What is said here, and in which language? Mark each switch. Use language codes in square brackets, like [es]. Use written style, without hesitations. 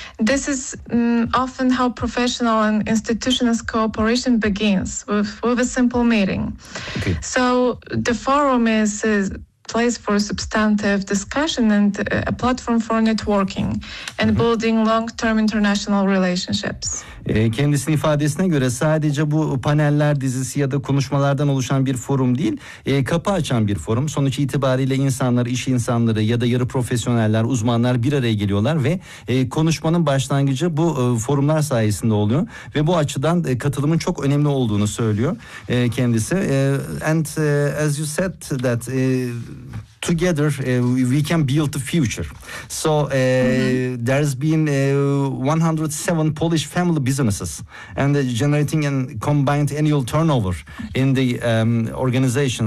[en] This is often how professional and institutional cooperation begins, with a simple meeting. Okay. So the forum is a place for substantive discussion and a platform for networking and building long-term international relationships. [tr] Kendisinin ifadesine göre sadece bu paneller dizisi ya da konuşmalardan oluşan bir forum değil, kapı açan bir forum. Sonuç itibariyle insanlar, iş insanları ya da yarı profesyoneller, uzmanlar bir araya geliyorlar ve konuşmanın başlangıcı bu forumlar sayesinde oluyor. Ve bu açıdan katılımın çok önemli olduğunu söylüyor kendisi. [en] As you said that together we can build the future. So there's been 107 Polish family businesses and generating a combined annual turnover in the organization.